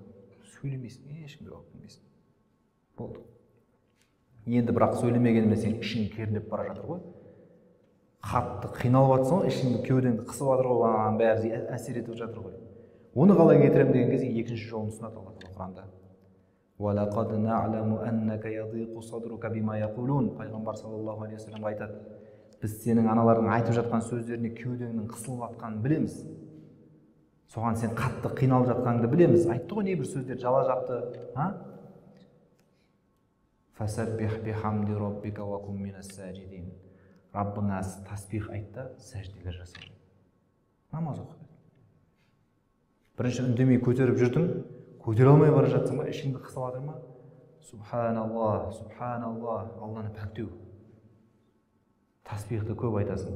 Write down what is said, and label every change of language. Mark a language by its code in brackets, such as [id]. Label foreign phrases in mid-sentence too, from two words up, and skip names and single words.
[kk] Сөйлемейсің, ешкімге өкінбейсің. Болды. Енді бірақ сөйлемегеніме сен ішің кернеп бара жатыр ғой. Қатты қиналып жатсың ғой, ішіңді кеудеңді қысып жатыр ғой, ананың бәрі әсер етіп жатыр ғой. Оны қалай кетіремін деген кезде екінші жолын ұсынады Алла тағала Құранда. [ar] وَلَقَدْ نَعْلَمُ أَنَّكَ يَضِيقُ صَدْرُكَ بِمَا يَقُولُونَ. [kk] Пайғамбар [ar] صلى الله عليه وسلم [kk] айтады. Біз сенің аналардың айтып жатқан сөздеріне кеудеңнің қысылып жатқанын білеміз. Соған сен қатты қиналып жатқаныңды білеміз. Айтты ғой небір сөздер жала жапты, [ar] فَسَبِّحْ بِحَمْدِ رَبِّكَ وَكُن مِّنَ السَّاجِدِينَ. [kk] Раббыңа тасбих айтта, сәжделер жаса. Намаз оқы. Бірінші үндемей көтеріп жүрдің, көтере алмай бара жатсың ба, ішіңді қысып жатыр ма? [ar] سبحان الله سبحان الله, [kk] Алланы пәктеу. Тасбихты көп айтасың.